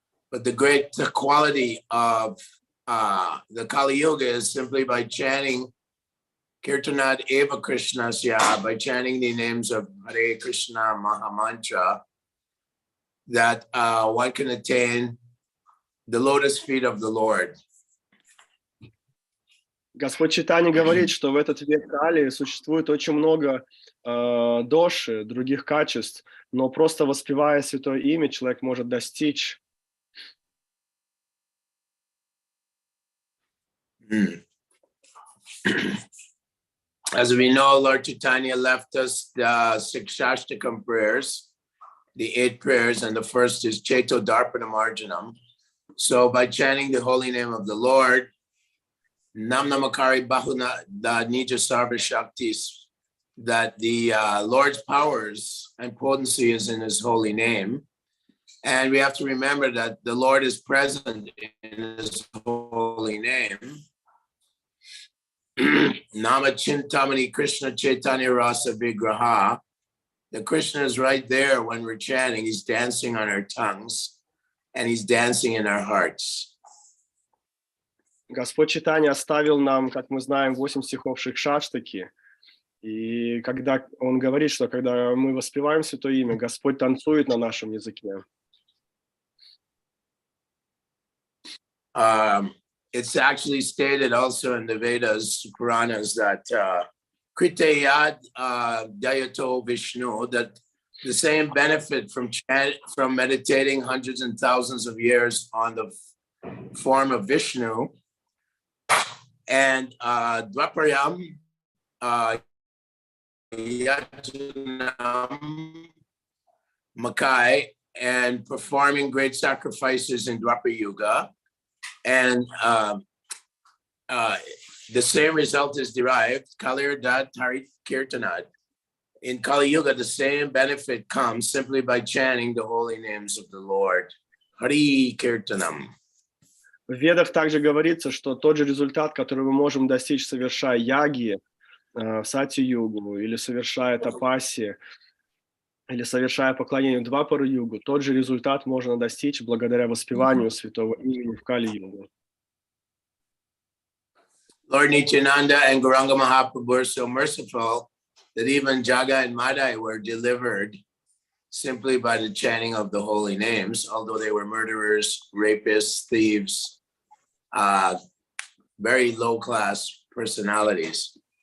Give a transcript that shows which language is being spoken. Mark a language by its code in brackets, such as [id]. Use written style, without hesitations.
[en] But the great quality of the Kali Yuga is simply by chanting [sa] Kirtanat Eva Krishnasya, [en] by chanting the names of Hare Krishna Mahamantra, that one can attain the lotus feet of the Lord. [ru] Господь Чайтанья говорит, что в этот век Кали существует очень много доши, других качеств, но просто воспевая святое имя, человек может достичь. [en] As we know, Lord Chaitanya left us the 6 Shashtakam prayers, the 8 prayers, and the first is [sa] Cheto Darpanam Arjanam. [en] So by chanting the holy name of the Lord, [sa] Nam Namakari Bahuna da Nija Sarva Shaktis, [en] that the Lord's powers and potency is in his holy name. And we have to remember that the Lord is present in his holy name. [sa] Nama Chintamani Krishna Chaitanya Rasa Vigraha. [en] The Krishna is right there when we're chanting. He's dancing on our tongues and he's dancing in our hearts. [ru] Господь Чайтанья оставил нам, как мы знаем, 8 стихов Шикшаштаки. И когда он говорит, что когда мы воспеваем Святое Имя, Господь танцует на нашем языке. [en] It's actually stated also in the Vedas, Puranas, that [sa] Kritayad Dayato Vishnu, [en] that the same benefit from meditating hundreds and thousands of years on the form of Vishnu and [sa] Dvaparayam Yajanam Makai [en] and performing great sacrifices in Dwapar Yuga. And the same result is derived, [sa] Kalir Dat Harit Kirtanad. [en] In Kali Yuga, the same benefit comes simply by chanting the holy names of the Lord. [sa] Hari Kirtanam. [ru] В Ведах также говорится, что тот же результат, который мы можем достичь, совершая яги в Сати-югу, или совершая тапаси, или совершая поклонение Двапара-югу, тот же результат можно достичь благодаря воспеванию святого имени в Кали-югу. [en] Lord Nityananda and Gauranga Mahaprabhu are so merciful that even Jaga and Madai were delivered simply by the chanting of the holy names, although they were murderers, rapists, thieves, very low-class personalities.